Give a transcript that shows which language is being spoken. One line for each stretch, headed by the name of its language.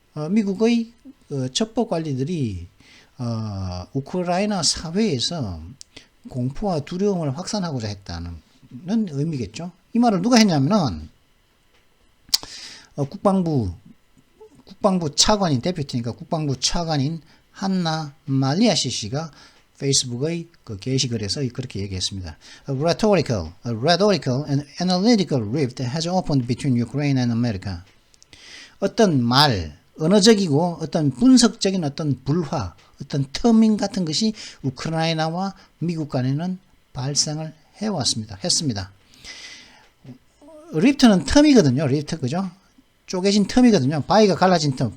Korean: 미국의 첩보 관리들이 우크라이나 사회에서 공포와 두려움을 확산하고자 했다는 의미겠죠. 이 말을 누가 했냐면은 국방부 차관인 대표팀이니까 국방부 차관인 한나 말리아시 씨가 페이스북의 그 게시글에서 그렇게 얘기했습니다.
English: A rhetorical and analytical rift has opened between Ukraine and America.
Korean: 어떤 언어적이고 어떤 분석적인 어떤 불화, 어떤 터밍 같은 것이 우크라이나와 미국 간에는 발생을 했습니다. 리프트는 텀이거든요. 리프트, 그죠? 쪼개진 텀이거든요. 바위가 갈라진 텀.